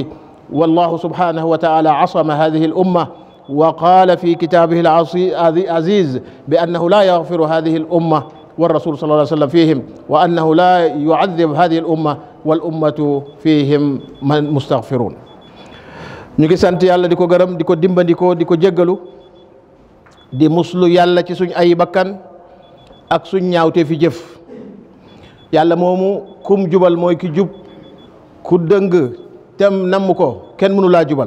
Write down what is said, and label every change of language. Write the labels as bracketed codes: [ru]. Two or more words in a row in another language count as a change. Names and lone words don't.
[ar] والله سبحانه وتعالى عصم هذه الأمة وقال في كتابه العزيز بأنه لا يغفر هذه الأمة والرسول صلى الله عليه وسلم فيهم، وأنه لا يعذب هذه الأمة والأمة فيهم من مستغفرون. [wo] ñu ngi sant yàlla di ko gërëm, di ko dimbandikoo, di ko jéggalu, di muslu yàlla ci suñ ay bakkan ak suñ ñaawte fi jëf. yàlla moomu kum jubal mooy ki jub, ku dëng tem namm ko kenn mënu laa jubal.